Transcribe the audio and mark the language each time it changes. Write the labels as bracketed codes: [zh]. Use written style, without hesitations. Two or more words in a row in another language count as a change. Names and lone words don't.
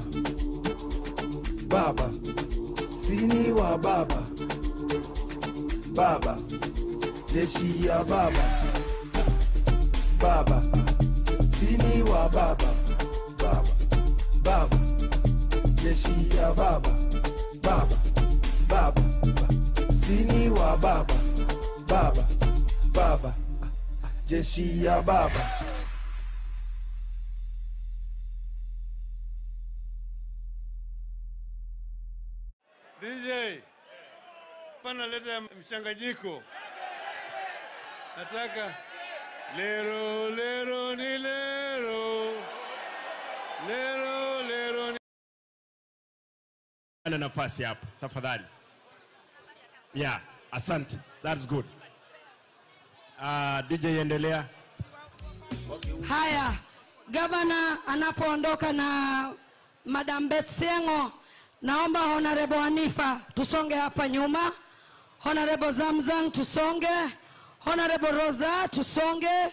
[sw] baba, sini wa baba, baba, jeshi ya baba, baba, sini wa baba, baba, baba, jeshi ya baba, baba, baba, sini wa baba, baba, baba, jeshi ya baba. DJ, pana leta mchanganyiko. Nataka lero lero ni lero, lero lero ni. Ana nafasi hapo tafadhali. Yeah, asante. [en] That's good. [sw] DJ endelea. Haya, gavana anapoondoka na Madam Betsengo, naomba Honorable Hanifa tusonge hapa nyuma. Honorable Zamzam tusonge. Honorable Rosa tusonge.